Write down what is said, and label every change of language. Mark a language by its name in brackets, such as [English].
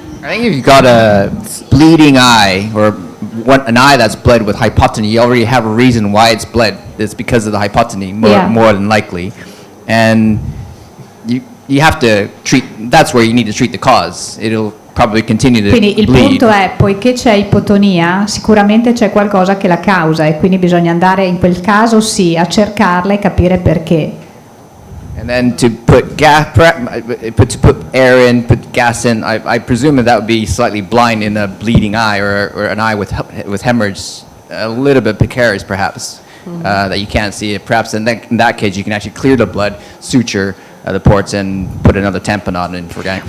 [English] I think if you've got a bleeding eye or an eye that's bled with hypotony, you already have a reason why it's bled. It's because of the hypotony, more than likely. And you have to treat, that's where you need to treat the cause. It'll probably continue to [Italian] Quindi il [English] bleed. [Italian] punto è, poiché c'è ipotonia, sicuramente c'è qualcosa che la causa e quindi bisogna andare in quel caso sì a cercarla e capire perché. [English] And then to put air in, put gas in, I presume that would be slightly blind in a bleeding eye or an eye with hemorrhage, a little bit precarious perhaps, that you can't see it. Perhaps in that case you can actually clear the blood, suture the ports and put another tamponade in, for example.